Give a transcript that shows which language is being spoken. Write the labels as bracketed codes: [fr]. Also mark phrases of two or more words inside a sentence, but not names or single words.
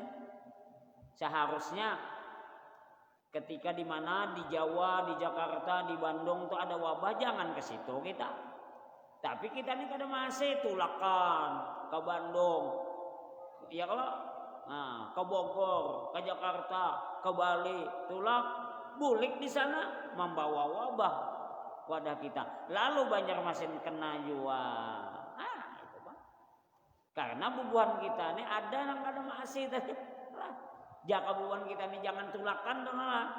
[id] Seharusnya ketika di mana di Jawa, di Jakarta, di Bandung tuh ada wabah, jangan ke situ kita. [bjn] Tapi kita nih kada masih tulakan ke Bandung. [id] Ya kalau ke Bogor, ke Jakarta, [bjn] ke Bali, tulak bulik di sana membawa wabah wadah kita. [id] Lalu Banjarmasin kena juga. Itu Bang. [bjn] Karena bubuhan kita nih ada yang kada masih tadi. Jaka bubuhan kita nih jangan tulakan dong lah.